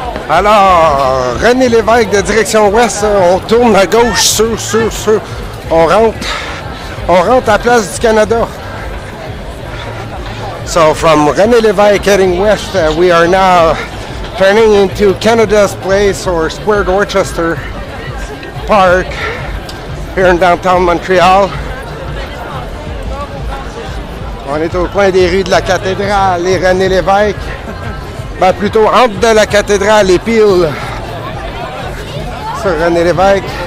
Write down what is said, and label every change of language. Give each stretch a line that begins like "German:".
French: Alors, René Lévesque de direction ouest, on tourne à gauche, sur. On rentre à la place du Canada.
English: So from René Lévesque heading west, we are now turning into Canada's Place or Square Dorchester Park here in downtown Montreal.
French: On est au coin des rues de la cathédrale et René Lévesque. Ben plutôt entre de la cathédrale et Peel sur René Lévesque.